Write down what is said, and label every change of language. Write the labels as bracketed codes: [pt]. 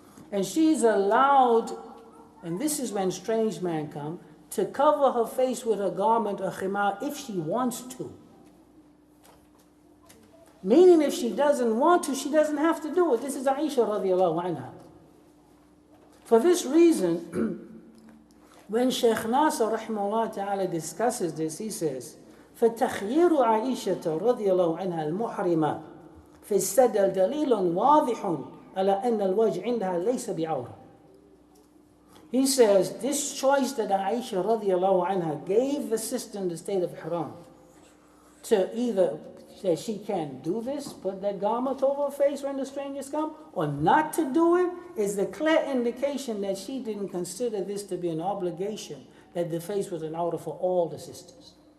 [en] And she's allowed, and this is when strange men come, to cover her face with a garment, a khimar, if she wants to. Meaning if she doesn't want to, she doesn't have to do it. This is Aisha radiallahu anha. For this reason, when Shaykh Nasr rahimahullah ta'ala discusses this, he says, [ar] فَتَخْيِيرُ عَائِشَةَ رَضِيَ اللَّهُ عَنْهَا الْمُحْرِمَةِ فِي السَّدَلْ دَلِيلٌ وَاضِحٌ عَلَى أَنَّ الْوَجْهِ عِنْدَهَا لَيْسَ بِعَوْرَةٍ. [en] He says, this choice that Aisha radiallahu anha gave the sister in the state of ihram to either say she can't do this, put that garment over her face when the strangers come, or not to do it, is the clear indication that she didn't consider this to be an obligation, that the face was an awrah for all the sisters.